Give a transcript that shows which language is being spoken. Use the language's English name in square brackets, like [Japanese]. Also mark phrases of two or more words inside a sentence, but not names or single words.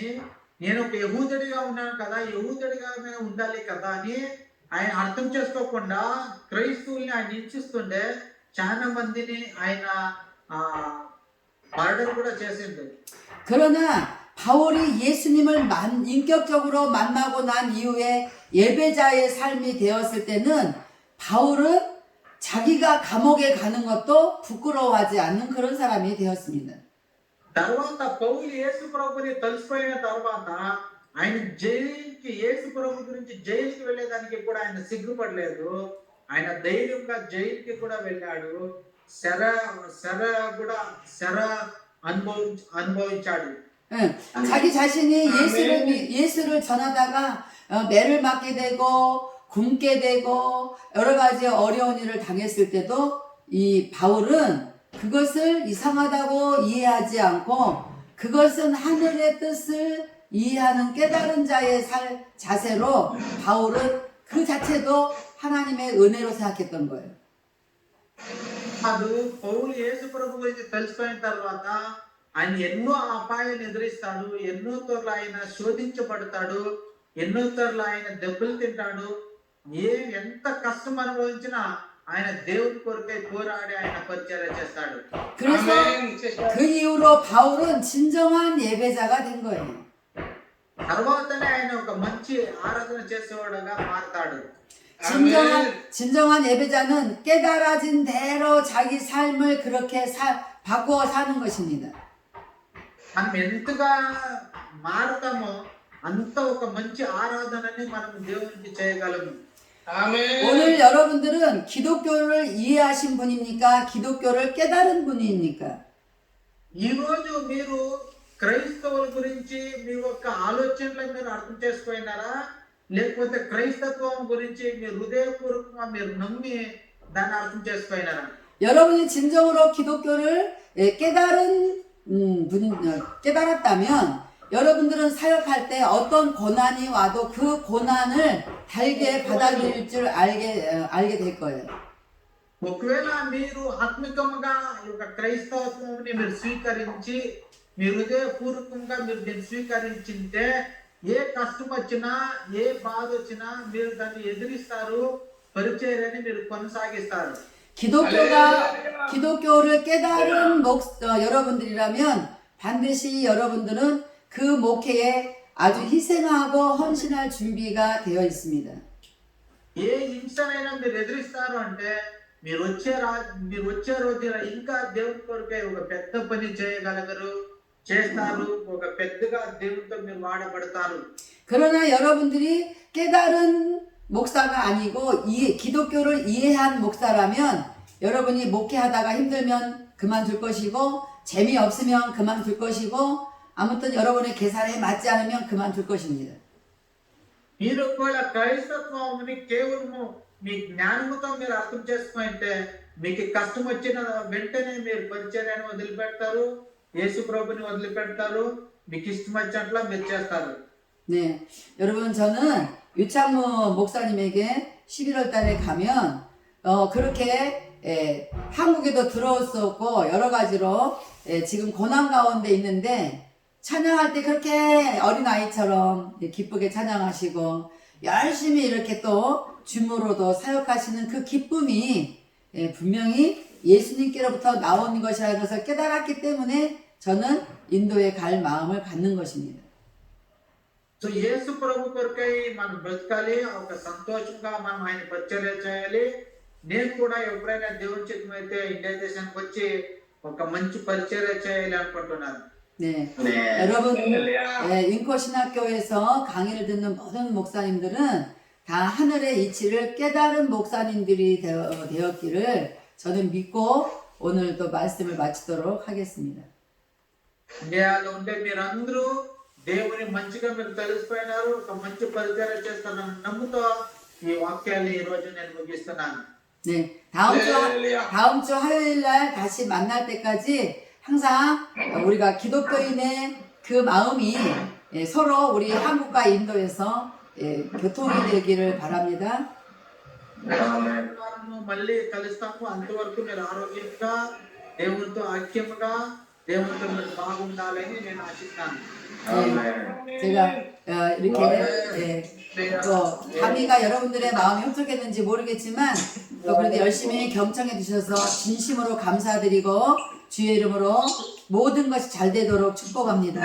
[Telugu] నేను ఒక యెహూదుడిగా ఉన్నాను కదా, యెహూదుడిగా ఉండాలి కదా అని ఆయన అర్థం చేసుకోకుండా క్రైస్తవుల్ని ఆయన హింసిస్తుండే. చాలా మందిని ఆయన మర్డర్ కూడా చేసిండు. [Korean] 그러나 바울이 예수님을 인격적으로 만나고 난 이후에 예배자의 삶이 되었을 때는 바울은 자기가 감옥에 가는 것도 부끄러워하지 않는 그런 사람이 되었습니다. [Telugu] తర్వాత పౌలు యేసు ప్రభుని తెలిసిపోయిన తర్వాత ఆయన జైలుకి యేసు ప్రభు గురించి జైలుకి వెళ్ళేదానికి కూడా ఆయన సిగ్గుపడలేదు. ఆయన ధైర్యంగా జైలుకి కూడా వెళ్ళాడు. శర అనుభవించాడు. [Korean] 응, 자기 자신이 예수를 전하다가 매를 맞게 되고 굶게 되고 여러 가지 어려운 일을 당했을 때도 이 바울은 그것을 이상하다고 이해하지 않고 그것은 하늘의 뜻을 이해하는 깨달은 자의 자세로 바울은 그 자체도 하나님의 은혜로 생각했던 거예요. [Telugu] అది పౌలు యేసు ప్రభు గురించి తెలిసిపోయిన తర్వాత ఆయన ఎన్నో అపాయాలు ఎదురిస్తాడు, ఎన్నో తోర్లు ఆయన శోధించబడతాడు, ఎన్నో తోర్లు ఆయన దెబ్బలు తింటాడు. ఎంత కష్టం అనుభవించినా ఆయన దేవుని కొరకై పోరాడి ఆయన పరిచర్య చేస్తాడు. [Korean] 그래서 그 이후로 바울은 진정한 예배자가 된 거예요. [Telugu] తర్వాతనే ఆయన ఒక మంచి ఆరాధన చేసేవాడుగా మారతాడు. [Korean] 진정한 예배자는 깨달아진 대로 자기 삶을 그렇게 바꾸어 사는 것입니다. [Telugu] మనం ఎంతగా మారతామో అంత ఒక మంచి ఆరాధనని మనం దేవునికి చేయగలము. [Korean] 오늘 여러분들은 기독교를 이해하신 분입니까? 기독교를 깨달은 분입니까? [Telugu] ఈ రోజు మీరు క్రైస్తవుల గురించి మీ యొక్క ఆలోచనలు మీరు అర్థం చేసుకున్నారా, లేకపోతే క్రైస్తత్వం గురించి మీ హృదయపూర్వకంగా మీరు నమ్మి దాన్ని అర్థం చేసుకున్నారా? [Korean] 여러분이 진정으로 기독교를 깨달은 깨달았다면 여러분들은 사역할 때 어떤 고난이 와도 그 고난을 달게 받아들일 줄 알게 될 거예요. [Telugu] ఒకవేళ మీరు ఆత్మికంగా ఈ యొక్క క్రైస్తవత్వంని మీరు స్వీకరించి మీ హృదయపూర్వకంగా మీరు దీన్ని స్వీకరించింటే ఏ కష్టం వచ్చినా ఏ బాధ వచ్చినా మీరు దాన్ని ఎదిరిస్తారు పరిచర్యని మీరు కొనసాగిస్తారు. [Korean] 기독교를 깨달은 여러분들이라면 반드시 여러분들은 그 목회에 아주 희생하고 헌신할 준비가 되어 있습니다. [Telugu] ఏ హింసనైనా మీరు ఎదిరిస్తారు అంటే మీరు వచ్చే రోజున ఇంకా దేవుని కొరకే ఒక పెద్ద పని చేయగలగరు చేస్తారు ఒక పెద్దగా దేవునితో మీరు వాడబడతారు. [Korean] 그러나 여러분들이 깨달은 목사가 아니고 기독교를 이해한 목사라면 여러분이 목회하다가 힘들면 그만둘 것이고 재미없으면 그만둘 것이고 아무튼 여러분의 계산에 맞지 않으면 그만둘 것입니다. [Telugu] మీరు కూడా క్రైస్తత్వాన్ని కేవలము మీ జ్ఞానముతో మీరు అర్థం చేసుకుంటే మీకు కష్టం వచ్చిన వెంటనే మీరు పరిచర్యను వదిలిపెడతారు, యేసు ప్రభుని వదిలిపెడతారు, మీకు ఇష్టం వచ్చినట్ల మీరు చేస్తారు. [Korean] 네, 여러분 저는 유창무 목사님에게 11월 달에 가면 그렇게 한국에도 들어왔었고 여러 가지로 지금 고난 가운데 있는데 찬양할 때 그렇게 어린아이처럼 기쁘게 찬양하시고 열심히 이렇게 또 줌으로도 사역하시는 그 기쁨이 분명히 예수님께로부터 나온 것이라는 것을 깨달았기 때문에 저는 인도에 갈 마음을 갖는 것입니다. [Telugu] సో యేసు ప్రభు కొరకై మనం బ్రతకాలి, ఒక సంతోషంగా మనం ఆయన పరిచర్య చేయాలి. నేను కూడా ఎప్పుడైనా దేవుని చిత్తమైతే ఇండియా దేశానికి వచ్చి ఒక మంచి పరిచర్య చేయాలి అనుకుంటున్నాను. [Korean] 네, 여러분 인코신학교에서 강의를 듣는 모든 목사님들은 다 하늘의 이치를 깨달은 목사님들이 되었기를 저는 믿고 오늘 또 말씀을 마치도록 하겠습니다. [Telugu] ఇండియాలో ఉండే మీరందరూ దేవుని మంచిగా మీరు తెలిసిపోయినారు, ఒక మంచి పరిచర్య చేస్తారని నమ్ముతో ఈ వాక్యాన్ని ఈ రోజు నేను ముగిస్తున్నాను. [Korean] 네, 다음 주 화요일 날 다시 만날 때까지 항상 우리가 기독교인의 그 마음이 서로 우리 한국과 인도에서 교통이 되기를 바랍니다. [Telugu] మళ్ళీ కలుస్తాము. అంతవరకు మీరు ఆరోగ్యంగా దేవునితో ఐక్యంగా దేవునితో మీరు బాగుండాలని నేను ఆశిస్తాను. [Korean] 제가 이렇게 또 감히가 여러분들의 마음이 흡족했는지 모르겠지만 또 그래도 열심히 경청해 주셔서 진심으로 감사드리고 주의 이름으로 모든 것이 잘 되도록 축복합니다.